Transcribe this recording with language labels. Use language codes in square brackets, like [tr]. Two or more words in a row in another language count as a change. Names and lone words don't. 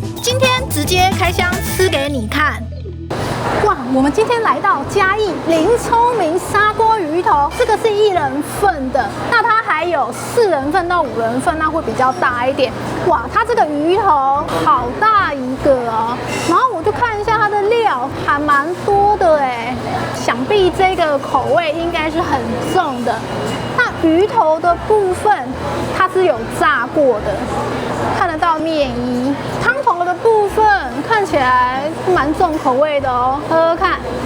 [zh] 今天直接開箱吃給你看。哇，我們今天來到嘉義林聰明砂鍋魚頭，這個是1人份的，那它還有4人份到5人份，那會比較大一點。哇，它這個魚頭好大一個哦，然後我就看一下它的料，還蠻多的哎，想必這個口味應該是很重的。那魚頭的部分，它是有炸過的，看得到麵衣。湯頭的部分看起來蠻重口味的哦，喝喝看。